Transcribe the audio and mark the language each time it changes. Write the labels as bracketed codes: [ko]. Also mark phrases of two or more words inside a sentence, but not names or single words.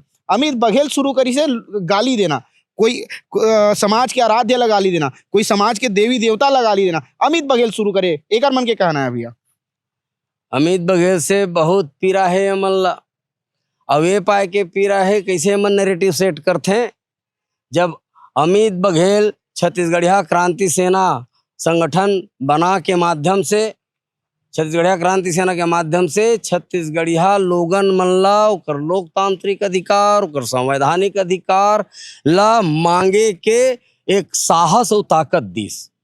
[hne] अमित बघेल शुरू करी से गाली देना, कोई समाज के आराध्य ला गाली देना, कोई समाज के देवी देवता ला गाली देना, अमित बघेल शुरू करे। एक मन के कहना है भैया अमित बघेल से बहुत पीरा है अमन ला, अब ये पाए के पीरा है कैसे मन [en] narrative set [hne] करते हैं। जब अमित बघेल छत्तीसगढ़िया क्रांति सेना संगठन बना के माध्यम से, छत्तीसगढ़िया क्रांति सेना के माध्यम से छत्तीसगढ़िया लोगन मन ला ओकर लोकतांत्रिक अधिकार, ओकर संवैधानिक अधिकार ला मांगे के एक साहस और ताकत दीस।